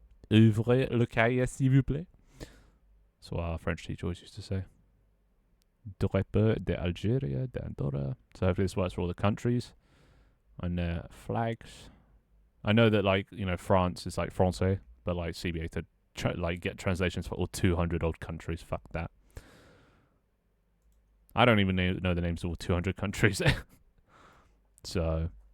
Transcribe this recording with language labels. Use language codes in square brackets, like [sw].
[fr] Ouvrez le cahier, s'il vous plaît. [en] That's what our French teacher always used to say. [fr] Drapeau d'Algérie, d'Andorra. [en] So hopefully this works for all the countries. And their flags. I know that, like, you know, France is like français, but like CBA to like get translations for all 200 odd countries. Fuck that. I don't even know the names of all 200 countries. So...